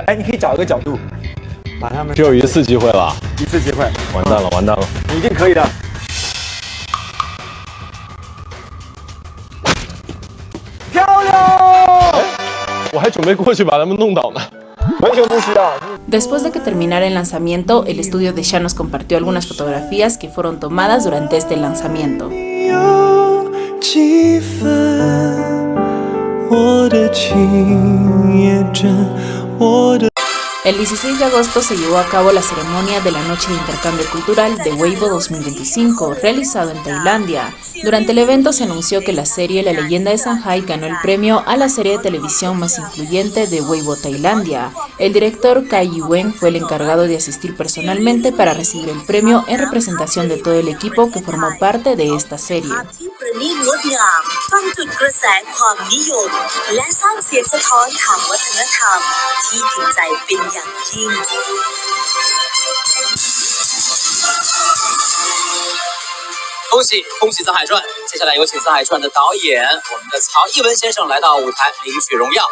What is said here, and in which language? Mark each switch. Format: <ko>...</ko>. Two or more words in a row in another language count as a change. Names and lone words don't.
<zh>哎，你可以找一个角度，把他们只有一次机会了，一次机会，完蛋了，完蛋了！你一定可以的。漂亮！我还准备过去把他们弄倒呢。完全不需要。</zh> <es>Después de que terminara el lanzamiento, el estudio de Shang nos compartió algunas fotografías que fueron tomadas durante este lanzamiento. El 16 de agosto se llevó a cabo la ceremonia de la Noche de Intercambio Cultural de Weibo 2025, realizado en Tailandia. Durante el evento se anunció que la serie La Leyenda de Shanghai ganó el premio a la serie de televisión más influyente de Weibo, Tailandia. El director Cai Yiwen fue el encargado de asistir personalmente para recibir el premio en representación de todo el equipo que formó parte de esta serie.</es> <zh>恭喜《藏海传》！接下来有请《藏海传》的导演，我们的曹艺文先生来到舞台领取荣耀。</zh>